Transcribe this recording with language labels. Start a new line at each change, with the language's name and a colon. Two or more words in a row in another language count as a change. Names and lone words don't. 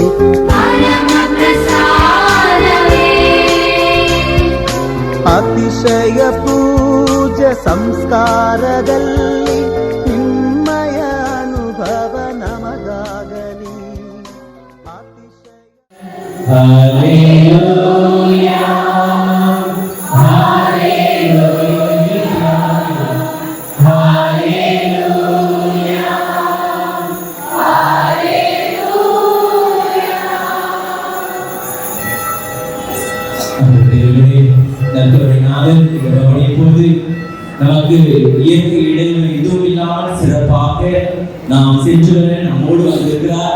Kannada: ಪರಮ ಪ್ರಸಾದವೇ ಅತಿಶಯ ಪೂಜ ಸಂಸ್ಕಾರದಲ್ಲಿ ನಿಮ್ಮಯ ಅನುಭವ ನಮಗಾಗಲಿ.
Tamil: Hallelujah, Hallelujah, Hallelujah, நமக்கு இயற்கை இடைவெளி எதுவும் இல்லாமல் சிறப்பாக நாம் சென்று வர நம்மோடு வந்திருக்கிறார்.